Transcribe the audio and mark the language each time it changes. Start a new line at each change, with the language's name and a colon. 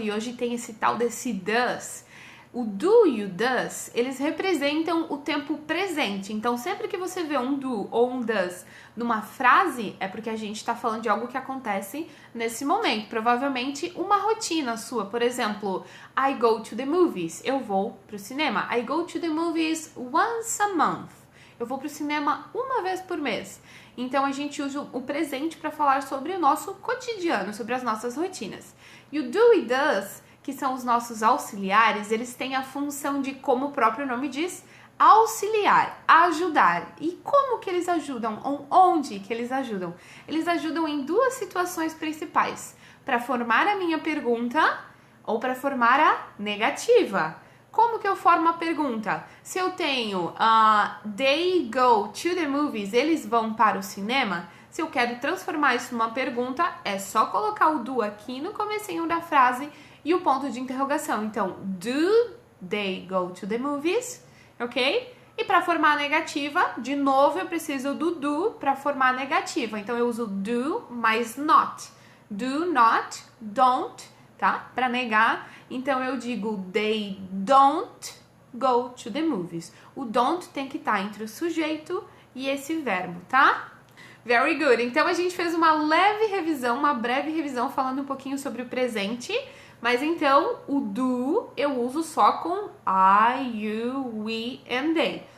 Portuguese: E hoje tem esse tal desse does. O do e o does, eles representam o tempo presente. Então, sempre que você vê um do ou um does numa frase, é porque a gente está falando de algo que acontece nesse momento. Provavelmente uma rotina sua. Por exemplo,
English: I go to the movies.
Portuguese: Eu vou pro cinema.
English: I go to the movies once a month.
Portuguese: Eu vou pro cinema uma vez por mês. Então, a gente usa o presente para falar sobre o nosso cotidiano, sobre as nossas rotinas. E o do e does, que são os nossos auxiliares, eles têm a função de, como o próprio nome diz, auxiliar, ajudar. E como que eles ajudam? Onde que eles ajudam? Eles ajudam em 2 situações principais, para formar a minha pergunta ou para formar a negativa. Como que eu formo a pergunta? Se eu tenho
English: they go to the movies,
Portuguese: eles vão para o cinema, se eu quero transformar isso numa pergunta, é só colocar o do aqui no comecinho da frase e o ponto de interrogação.
English: Então, do they go to the movies? Ok?
Portuguese: E para formar a negativa, de novo eu preciso do do para formar a negativa. Então, eu uso do mais not. Do not, don't, tá? Para negar. Então, eu digo
English: they don't go to the movies.
Portuguese: O don't tem que estar entre o sujeito e esse verbo, tá?
English: Very good.
Portuguese: Então, a gente fez uma leve revisão, uma breve revisão falando um pouquinho sobre o presente. Mas então, o do eu uso só com
English: I, you, we and they.